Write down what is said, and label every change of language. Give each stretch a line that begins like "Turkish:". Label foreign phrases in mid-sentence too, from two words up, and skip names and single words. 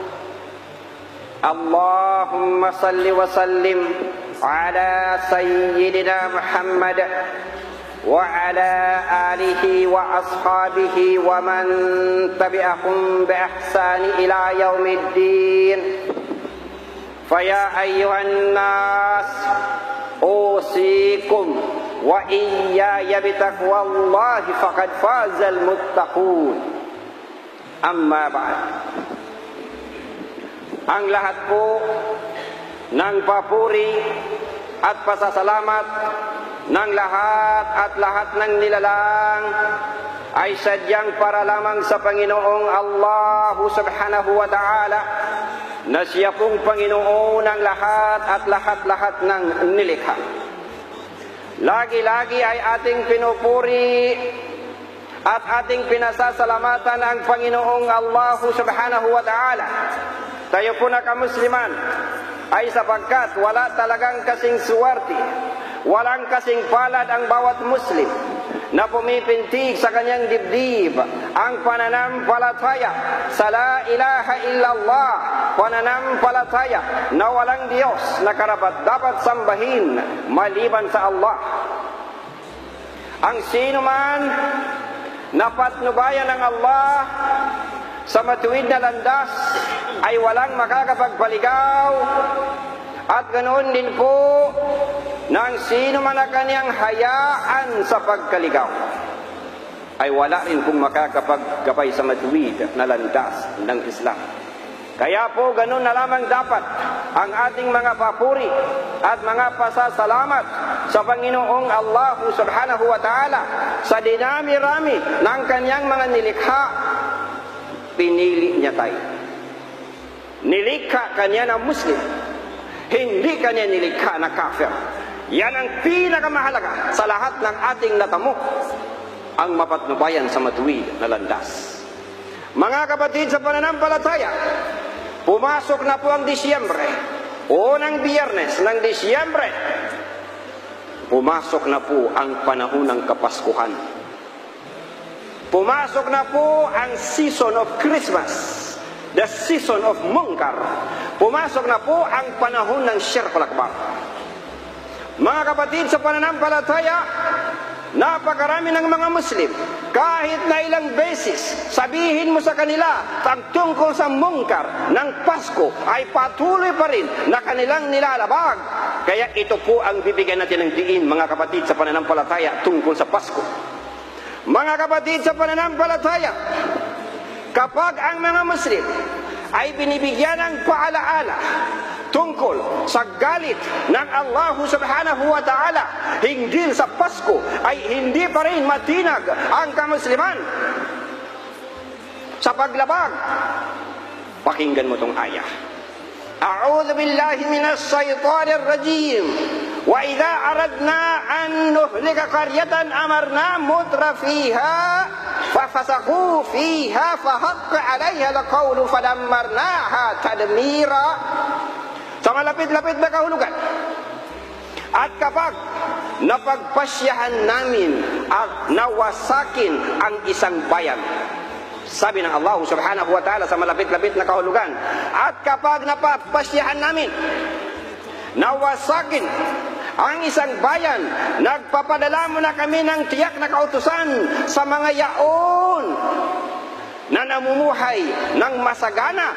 Arabic: اللهم صل وسلم على سيدنا محمد وعلى آله وأصحابه ومن تبعهم بإحسان إلى يوم الدين فيا أيها الناس أوصيكم وإياي بتقوى الله فقد فاز المتقون أما بعد
Filipino: ang lahat po ng papuri at pasasalamat ng lahat ng nilalang ay sadyang para lamang sa Panginoong Allah
Arabic: سبحانه وتعالى
Filipino: na siya pong Panginoon ng lahat ng nilikha. Lagi-lagi ay ating pinupuri at ating pinasasalamatan ang Panginoong Allah
Arabic: سبحانه وتعالى.
Filipino: Tayo po na kamusliman ay sapagkat wala talagang kasing suwerte, walang kasing palad ang bawat Muslim na pumipintig sa kanyang dibdib ang pananampalataya sa
Arabic: لا إله إلا الله,
Filipino: pananampalataya na walang Diyos na karapat-dapat sambahin maliban sa Allah. Ang sino man na patnubayan ng Allah sa matuwid na landas ay walang makakapagpaligaw, at ganoon din po nang sino man na kanyang hayaan sa pagkaligaw ay wala rin pong makakapagkapay sa matuwid na landas ng Islam. Kaya po ganoon na lamang dapat ang ating mga papuri at mga pasasalamat sa Panginoong Allah
Arabic: سبحانه وتعالى
Filipino: sa dinami-rami ng kanyang mga nilikha. Pinili niya tayo. Nilikha kanya na Muslim, hindi kanya nilikha na kafir. Yan ang pinakamahalaga sa lahat ng ating natamo, ang mapatnubayan sa matuwid na landas. Mga kapatid sa pananampalataya, pumasok na po ang Disyembre, unang Biyernes ng Disyembre. Pumasok na po ang panahon ng Kapaskuhan. Pumasok na po ang
English: season of Christmas, the season of Munkar.
Filipino: Pumasok na po ang panahon ng
Arabic: الشرك الأكبر.
Filipino: Mga kapatid sa pananampalataya, napakarami ng mga Muslim, kahit na ilang beses sabihin mo sa kanila tungkol sa Munkar ng Pasko, ay patuloy pa rin na kanilang nilalabag. Kaya ito po ang bibigyan natin ng diin, mga kapatid sa pananampalataya, tungkol sa Pasko. Mga kapatid sa pananampalataya, kapag ang mga Muslim ay binibigyan ng paalaala tungkol sa galit ng Allah
Arabic: سبحانه وتعالى
Filipino: hinggil sa Pasko, ay hindi pa rin matinag ang kamusliman sa paglabag. Pakinggan mo tong ayah.
Arabic: أعوذ بالله من الشيطان الرجيم. وَإِذَا أَرَدْنَا أَن نُهْلِكَ قَرْيَةً أَمَرْنَا مُتْرَ فِيهَا فَفَسَقُوا فِيهَا فَحَقَّ عَلَيْهَا الْقَوْلُ فَدَمَّرْنَاهَا تَدْمِيرًا.
Filipino: Sa malapit-lapit na kahulugan. At kapag napagpasyahan namin at nawasakin ang isang bayan, sabi ng Allah
Arabic: سبحانه وتعالى
Filipino: sa malapit-lapit na kahulugan, at kapag napagpasyahan namin, nawasakin ang isang bayan, nagpapadala mo na kami ng tiyak na kautusan sa mga yaon na namumuhay ng masagana.